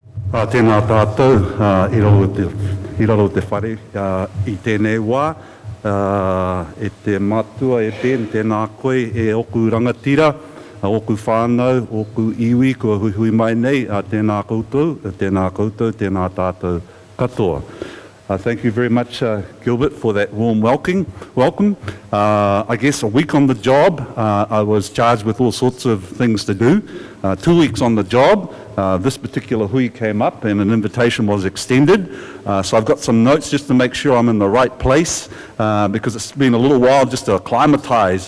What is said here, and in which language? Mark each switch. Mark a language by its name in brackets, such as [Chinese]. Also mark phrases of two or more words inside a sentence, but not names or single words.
[Māori] Tēnā tātou, i raro te whare, i tēnei wā, e te matua e pēn, tēnā koe e oku rangatira, oku whānau, oku iwi, kua hui mai nei, tēnā koutou, tēnā tātou katoa. [English] Thank you very much, Gilbert, for that warm welcome. I guess a week on the job, I was charged with all sorts of things to do. 2 weeks on the job, this particular hui came up and an invitation was extended. So I've got some notes just to make sure I'm in the right place, because it's been a little while just to acclimatise.